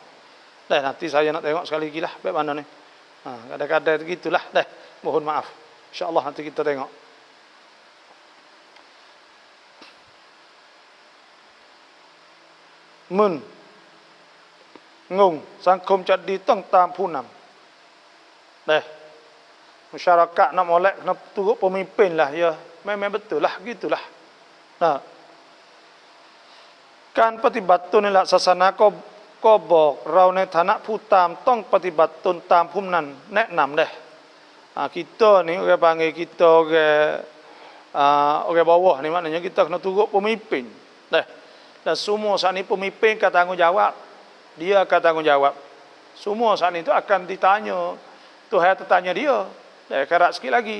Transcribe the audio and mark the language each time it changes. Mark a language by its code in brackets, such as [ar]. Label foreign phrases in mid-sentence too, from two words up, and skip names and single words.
[ms] Dah nanti saya nak tengok sekali lagi lah bagaimana ni. Kadang-kadang begitulah. Dah, mohon maaf. InsyaAllah nanti kita tengok. Ngung [th] สังคมจะดีต้องตามผู้นำ [ms] masyarakat nak molek kena turut pemimpin lah ya. Memang betul lah gitulah. Nah. [th] การปฏิบัติตนในหลักศาสนาก็บอกเราในฐานะผู้ตามต้องปฏิบัติตนตามผู้นั้นแนะนำdah. [ms] Kita ni orang panggil kita orang bawah ni maknanya kita kena turut pemimpin. Dah. Dan semua saat ni pemimpin akan tanggungjawab. Dia akan tanggungjawab. Semua saat ni tu akan ditanya. Tuhan tertanya dia. Karat sikit lagi.